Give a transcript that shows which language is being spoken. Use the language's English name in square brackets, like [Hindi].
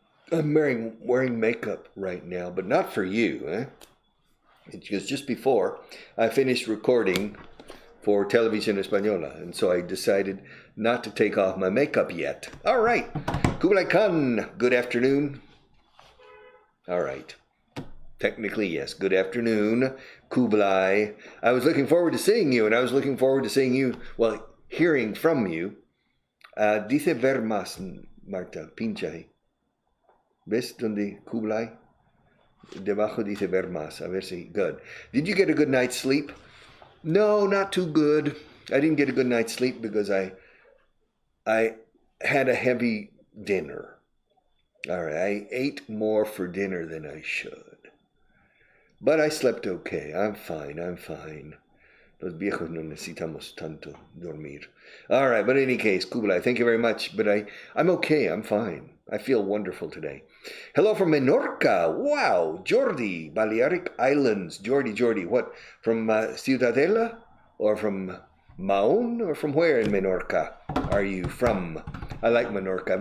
[English] I'm wearing makeup right now, but not for you, Because just before, I finished recording for Televisión Española, and so I decided not to take off my makeup yet. All right. Kublai Khan, good afternoon. All right. Technically, yes, good afternoon, Kublai. I was looking forward to seeing you, and I was looking forward to seeing you, well, hearing from you. [Spanish] Dice ver más, Marta, pincha ahí. ¿Ves donde Kublai? Debajo dice ver más. A ver si. [English] Good. Did you get a good night's sleep? No, not too good. I didn't get a good night's sleep because I I had a heavy dinner. All right, I ate more for dinner than I should. But I slept okay. I'm fine. I'm fine. [Spanish] Los viejos no necesitamos tanto dormir. [English] All right, but in any case, Kublai, thank you very much. But I'm okay. I'm fine. I feel wonderful today. Hello from Menorca. Wow, Jordi, Balearic Islands. Jordi, what? From Ciudadela? Or from Mahon? Or from where in Menorca are you from? I like Menorca.